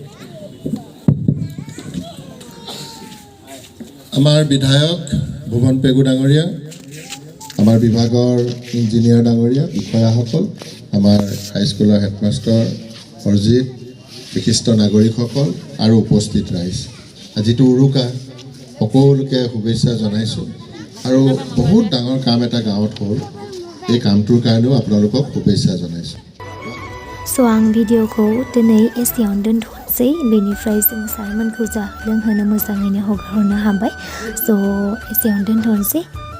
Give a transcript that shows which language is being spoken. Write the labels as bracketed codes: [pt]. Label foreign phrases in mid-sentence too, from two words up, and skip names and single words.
[as] আমাৰ বিধায়ক ভুৱন পেগু ডাঙৰীয়া আমাৰ বিভাগৰ ইঞ্জিনিয়াৰ ডাঙৰীয়া বিষয়াসকল আমাৰ হাইস্কুলৰ হেডমাষ্টাৰ অৰজিত বিশিষ্ট নাগৰিকসকল আৰু উপস্থিত ৰাইজ আজিটো উৰুকা সকলোকে শুভেচ্ছা জনাইছোঁ আৰু বহুত ডাঙৰ কাম এটা গাঁৱত হ'ল এই কামটোৰ কাৰণেও আপোনালোকক শুভেচ্ছা জনাইছোঁ [brx] स' आं भिडिअखौ दिनै एसेयावनो दोनथ'नोसै बेनिफ्राय जों सारमोनखौ जा लोंहोनो मोजाङैनो हगारहरनो हाबाय स' एसेयावनो दोनथ'नोसै